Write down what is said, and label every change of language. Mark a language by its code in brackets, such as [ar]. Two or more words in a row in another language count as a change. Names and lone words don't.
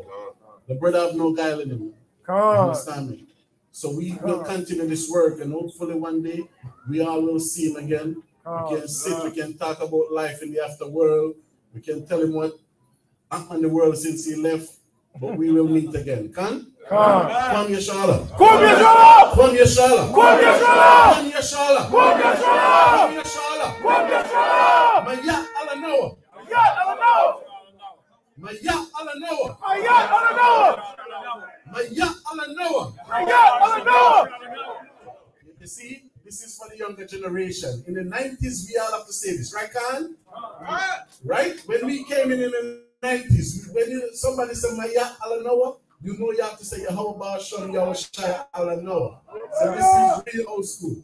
[en] The brother have no guile in him. Understand me? So we will continue this work, and hopefully one day we all will see him again. We can sit, we can talk about life in the afterworld. We can tell him what happened in the world since he left, but we will meet again. Come Yeshala. Come Yeshala. Come Yeshala. Come Yeshala. Come Yeshala. Come Yeshala. Come Yeshala. Maya Alanoa. Maya Alanoa. Maya Alanoa. Maya Alanoa. Maya Alanoa. Maya Alanoa. You see, this is for the younger generation. In the 90s, we all have to say this, right, Khan? Right? When we came in the 90s, when somebody said Maya Alanoa, you know you have to say Yahweh Shem Yahushua Alanoa. So this is real old school.